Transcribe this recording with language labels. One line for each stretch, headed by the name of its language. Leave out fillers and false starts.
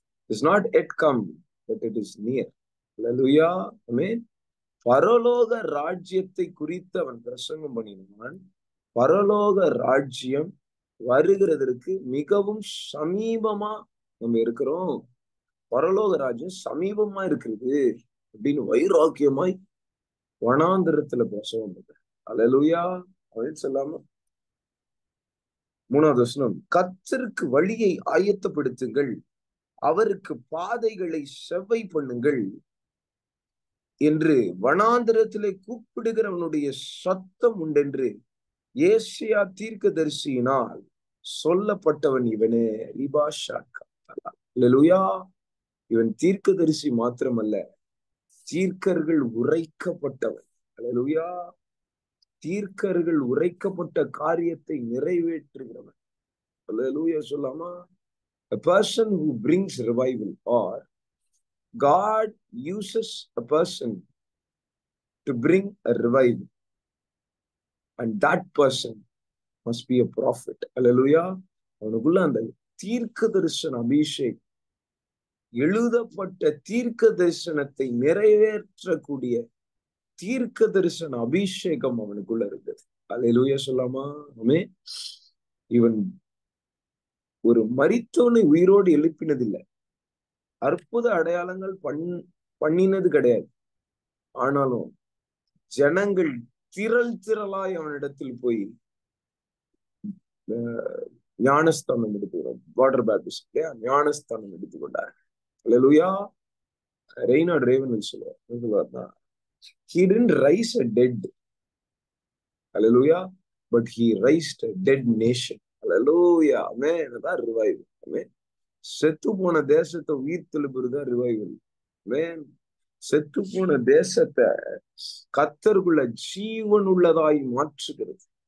English: It is not yet come, but it is near.
Tamil: அல்லேலூயா. ஆமென். பரலோக ராஜ்யத்தை குறித்து அவன் பிரசங்கம் பண்ணினான். பரலோக ராஜ்யம் வருகிறதற்கு மிகவும் சமீபமா நம்ம இருக்கிறோம். பரலோக ராஜ்யம் சமீபமா இருக்கிறது அப்படின்னு வைராக்கியமாய் வனாந்தரத்துல பிரசவம் பண்ற. அல்லேலூயா. அப்படின்னு சொல்லாம 3வது வசனம், கர்த்தருக்கு வழியை ஆயத்தப்படுத்துங்கள், அவருக்கு பாதைகளை செவ்வை பண்ணுங்கள் என்று வனாந்தரத்திலே கூப்பிடுகிறவனுடைய சத்தம் உண்டென்று ஏசியா தீர்க்கதரிசியினால் சொல்லப்பட்டவன் இவனே. அல்லேலூயா. இவன் தீர்க்கதரிசி மாத்திரமல்ல, தீர்க்கர்கள் உரைக்கப்பட்டவன். அல்லேலூயா. தீர்க்கர்கள் உரைக்கப்பட்ட காரியத்தை நிறைவேற்றுகிறவன். அல்லேலூயா சொல்லாமா.
English: A person who brings revival, or God uses a person to bring a revival, and that person must be a prophet.
Tamil: அல்லேலூயா. அவனுக்குள்ள அந்த தீர்க்க தரிசன அபிஷேகம், எழுதப்பட்ட தீர்க்க தரிசனத்தை நிறைவேற்றக்கூடிய தீர்க்க தரிசன அபிஷேகம் அவனுக்குள்ள இருக்குது. அல்லேலூயா சொல்லாமா. ஆமென். இவன் ஒரு மரித்தோனை உயிரோடு எழுப்பினதில்லை, அற்புத அடையாளங்கள் பண்ணினது கிடையாது. ஆனாலும் ஜனங்கள் திரள் திரளாய் அவனிடத்தில் போய் ஞானஸ்தானம் எடுத்துக்கிறோம், வாட்டர் பேப்டிசம் இல்லையா, ஞானஸ்தானம் எடுத்துக்கொண்டார். அல்லேலூயா. ரெய்னார்ட் Raven சொல்லுவார்னா,
English: he didn't rise a dead, hallelujah, but he raised a dead nation.
Tamil: hallelujah. amen. அதான் ரிவைவல். amen. செத்து போன தேசத்தை உயிர் தெழுப்புறதுதான் ரிவைவல். amen. செத்து போன தேசத்தை கர்த்தருக்குள்ள ஜீவன் உள்ளதாய் மாற்றுகிறது.